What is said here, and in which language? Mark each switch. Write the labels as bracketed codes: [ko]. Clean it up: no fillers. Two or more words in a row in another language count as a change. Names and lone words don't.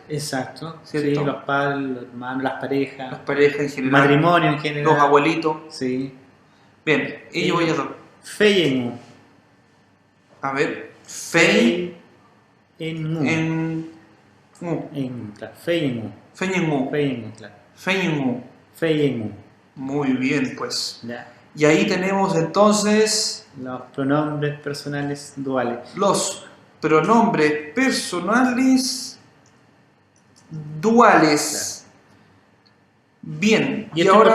[es] Exacto. ¿Cierto? Sí, los padres, los hermanos, las parejas, las parejas en el general, matrimonio en general. los abuelitos. Sí. Bien, ellos o ellas dos. [arn] Feyemu. [es] A ver, fei [arn] Feyemu. [es] en Claro. [arn] Feyemu. Feñenmu. Feyemu, claro. Feñenmu. Feyemu. [es] Muy bien, pues. Ya. Y ahí tenemos entonces Los pronombres personales duales. los pronombres personales duales. Bien, Y esto es ahora